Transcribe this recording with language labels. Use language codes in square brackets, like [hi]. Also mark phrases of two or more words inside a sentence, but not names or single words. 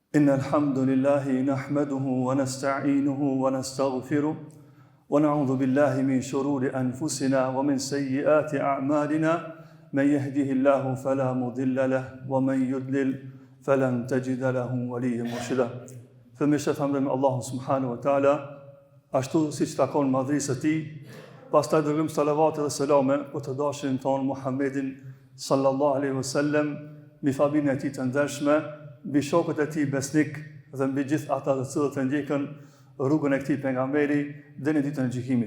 [ar] إن الحمد لله نحمده ونستعينه ونستغفره ونعوذ بالله من شرور أنفسنا ومن سيئات أعمالنا من يهده الله فلا مضل له ومن يضلل فلن تجد له وليا مرشدا. [sq] Fillimisht falënderojmë Allahun [ar] سبحانه وتعالى, [sq] ashtu siç takon madhrisë së tij, pastaj dërgojmë salavat dhe selame për të dashurin ton Muhammedin [ar] صلى الله عليه وسلم, [sq] mbi familjen e tij të ndershme, mbi shokët e tij besnik dhe mbi gjithë ata të cilët e ndjekën rrugën e këtij pejgamberi deri në ditën e gjykimit.